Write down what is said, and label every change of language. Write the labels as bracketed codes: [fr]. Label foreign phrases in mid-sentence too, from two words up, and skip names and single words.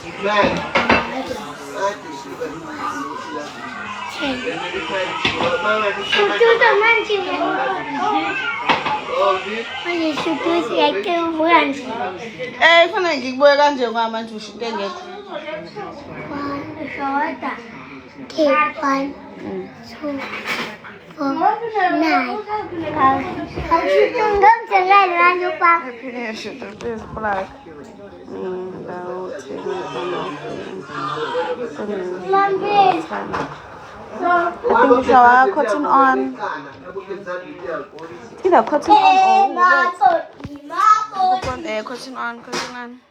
[zu] 10. Kufanele ngikubuye kanje ngoba manje usho into engekho. [en] Okay, 1, 2, 4, 9. [tl] Hanggang sa ngayon, ano pa? [en] Finish it. It's black. Cotton on. Either cotton on or cotton on.